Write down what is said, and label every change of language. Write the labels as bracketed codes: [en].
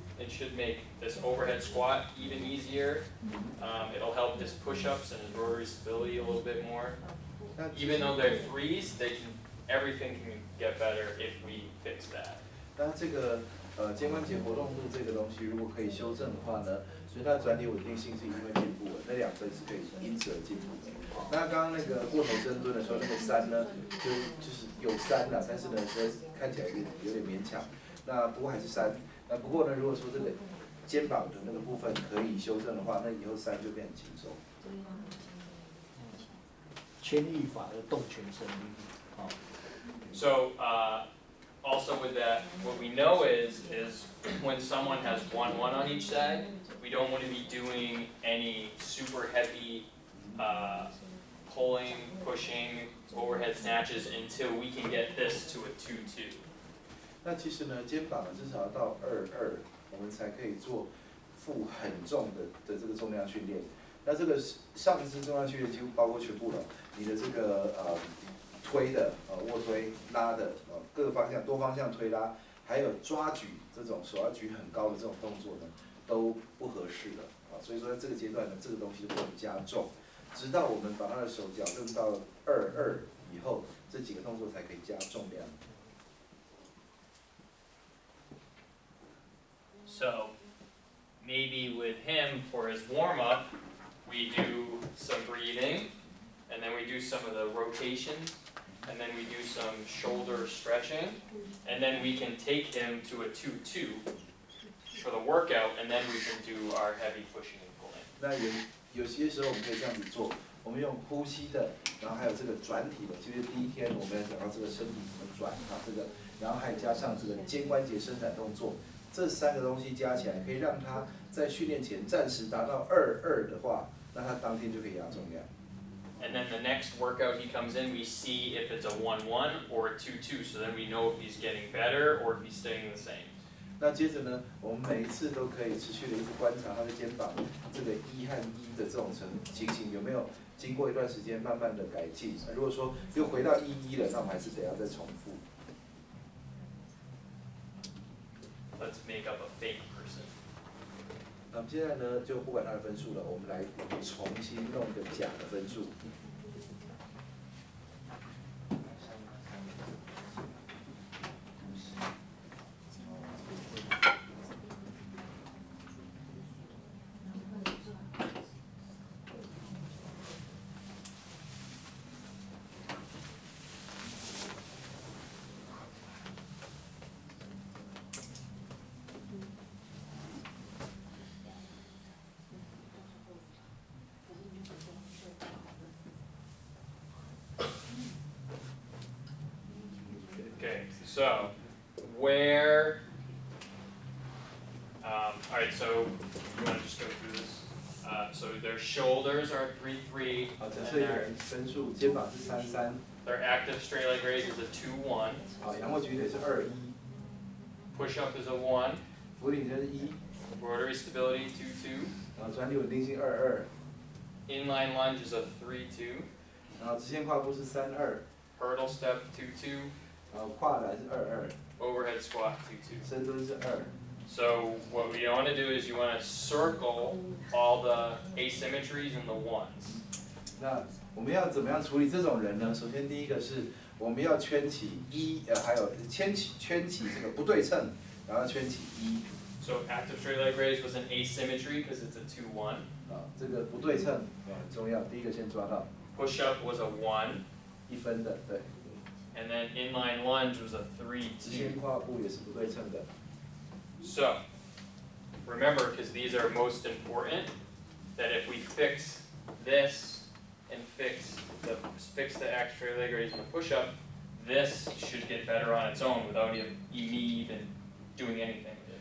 [en] It should make this overhead squat even easier. It'll help his push-ups and his rotary stability a little bit more. Even though they're threes, everything can get better if we fix that. [zh] 那这个肩关节活动度这个东西，如果可以修正的话呢，所以它的转体稳定性是一定会进步的，那2分是可以因此而进步的。那刚刚那个过头深蹲的时候，那个3呢，就是有3啦，但是呢，看起来有点勉强。那不过还是3。那不过呢，如果说这个肩膀的那个部分可以修正的话，那以后3就变很轻松。牵引法的动全身力，好。 [en] So also with that, what we know is when someone has 1-1 on each side, we don't want to be doing any super heavy pulling, pushing, overhead snatches until we can get this to a 2-2. [zh] 那其实呢，肩膀呢至少要到2-2，我们才可以做负很重的这个重量训练。那这个上肢重量训练几乎包括全部了，你的这个推的卧推、拉的各个方向多方向推拉，还有抓举这种手要举很高的这种动作呢，都不合适的所以说在这个阶段呢，这个东西不能加重，直到我们把他的手矫正到2-2以后，这几个动作才可以加重量。 [en] So maybe with him for his warm-up, we do some breathing, and then we do some of the rotations, and then we do some shoulder stretching, and then we can take him to a 2-2 for the workout, and then we can do our heavy pushing and pulling. [zh] 那有些时候我们可以这样子做，我们用呼吸的，然后还有这个转体的，就是第一天我们要讲到这个身体怎么转这个，然后还加上这个肩关节伸展动作。这3个东西加起来，可以让他在训练前暂时达到2-2的话，那他当天就可以压重量。 [en] And then the next workout he comes in, we see if it's a 1-1 or a 2-2, so then we know if he's getting better or if he's staying the same. [zh] 那接着呢，我们每一次都可以持续的一直观察他的肩膀这个1和1的这种情形有没有经过一段时间慢慢的改进。如果说又回到1-1了，那我们还是得要再重复。 [en] Let's make up a fake person. [zh] 那么现在呢，就不管他的分数了，我们来重新弄个假的分数。 [en] Okay, so where, alright, so you want to just go through this? So their shoulders are 3-3, [zh] 好，假设有人分数肩膀是3-3， [en] their active straight leg raise is a 2-1, [zh] 好，仰卧举腿是2-1， [en] push up is a 1, [zh] 俯卧撑是1， [en] rotary stability 2-2, [zh] 然后转体稳定性2-2， [en] inline lunge is a 3-2, [zh] 然后直线跨步是3-2， [en] hurdle step 2-2, [zh] 然后跨栏是2-2， [en] overhead squat 2-2. [zh] 深蹲是2。 [en] So what we want to do is you want to circle all the asymmetries and the ones. [zh] 那我们要怎么样处理这种人呢？首先第一个是我们要圈起还有圈起这个不对称，然后圈起 [en] So active straight leg raise was an asymmetry because it's a 2-1. [zh] 这个不对称很重要，第一个先抓到。 [en] Push up was a 1. [zh] 1分的，对。 [en] And then inline lunge was a [zh] 直线 [en] 3-2. [zh] 跨步也是不对称的。 [en] So remember, because these are most important, that if we fix this and fix the active straight leg raise and the push up, this should get better on its own without me even doing anything.